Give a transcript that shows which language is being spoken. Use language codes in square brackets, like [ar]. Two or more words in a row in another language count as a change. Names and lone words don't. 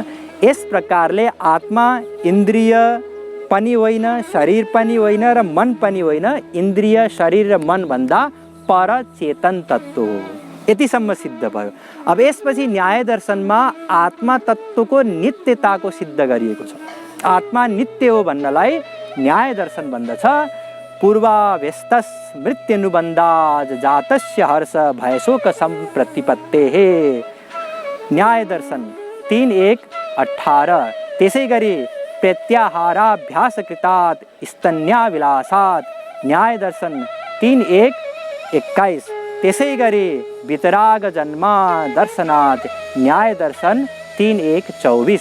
[ne] यस प्रकारले आत्मा इन्द्रिय पनि होइन, शरीर पनि होइन र मन पनि होइन, इन्द्रिय शरीर र मन भन्दा पर चेतन तत्त्व हो। यतिसम्म सिद्ध भयो। अब यसपछि न्याय दर्शनमा आत्मा तत्त्वको नित्यताको सिद्ध गरिएको छ। आत्मा नित्य हो भन्नलाई न्याय दर्शन भन्दछ [sa] पूर्वाभ्यस्तस मृत्युनुबन्धाज जातस्य हर्ष भयशोक सम्प्रतिपत्तेः। [ne] न्याय दर्शन 3:1-18। त्यसै गरी [sa] प्रत्याहाराभ्यासकृतात् स्तन्याविलासात् [ne] न्याय दर्शन 3:1-21। त्यसै गरी [sa] वितराग जन्मा दर्शनात् [ne] न्याय दर्शन 3:1-24।